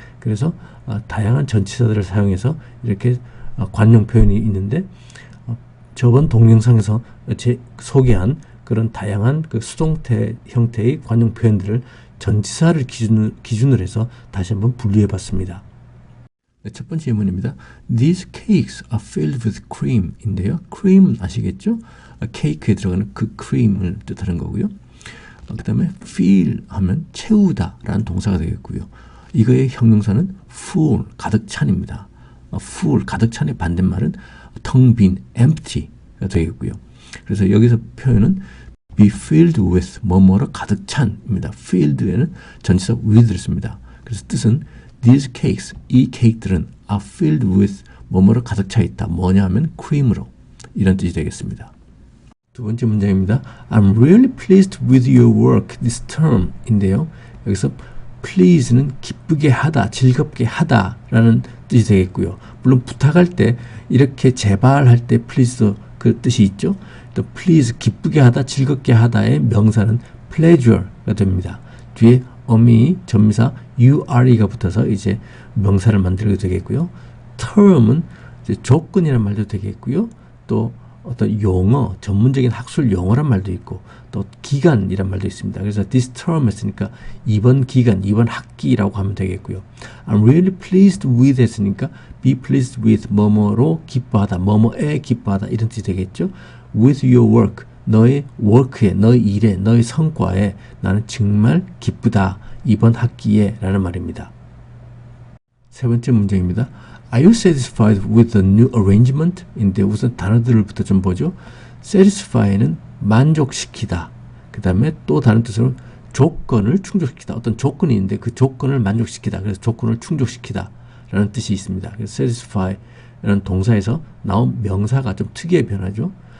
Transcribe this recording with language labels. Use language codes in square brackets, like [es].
[ko] 그래서 다양한 전치사들을 사용해서 이렇게 관용 표현이 있는데, 저번 동영상에서 소개한 그런 다양한 그 수동태 형태의 관용 표현들을 전치사를 기준으로 해서 다시 한번 분류해 봤습니다. 네, 첫 번째 질문입니다. [en] These cakes are filled with cream 인데요. [ko] cream 아시겠죠? 케이크에 들어가는 그 cream을 뜻하는 거고요. 그 다음에 fill 하면 채우다 라는 동사가 되겠고요. 이거의 형용사는 full, 가득 찬입니다. full, 가득 찬의 반대말은 텅 빈, empty가 되겠고요. 그래서 여기서 표현은 be filled with, 뭐뭐로 가득 찬입니다. filled에는 전치사 with를 씁니다. 그래서 뜻은 these cakes, 이 케이크들은 are filled with, 뭐뭐로 가득 차 있다. 뭐냐 하면 cream으로, 이런 뜻이 되겠습니다. 두 번째 문장입니다. [en] I'm really pleased with your work this term 인데요. [ko] 여기서 please는 기쁘게 하다, 즐겁게 하다 라는 뜻이 되겠고요. 물론 부탁할 때 이렇게 제발할 때 please 그 뜻이 있죠. 또 please 기쁘게 하다, 즐겁게 하다의 명사는 pleasure가 됩니다. 뒤에 어미, 전미사 ure가 붙어서 이제 명사를 만들게 되겠고요. term은 이제 조건이라는 말도 되겠고요. 또 어떤 용어, 전문적인 학술 용어란 말도 있고, 또 기간이란 말도 있습니다. 그래서 this term 했으니까 이번 기간, 이번 학기라고 하면 되겠고요. I'm really pleased with 했으니까 be pleased with 뭐뭐로 기뻐하다, 뭐뭐에 기뻐하다 이런 뜻이 되겠죠. [en] with your work, [ko] 너의 work에, 너의 일에, 너의 성과에 나는 정말 기쁘다, 이번 학기에 라는 말입니다. 세 번째 문제입니다. [en] Are you satisfied with the new arrangement? [ko] 인데 우선 단어들부터 좀 보죠. satisfy는 만족시키다. 그 다음에 또 다른 뜻으로 조건을 충족시키다. 어떤 조건이 있는데 그 조건을 만족시키다. 그래서 조건을 충족시키다 라는 뜻이 있습니다. 그래서 satisfy라는 동사에서 나온 명사가 좀 특이하게 변하죠.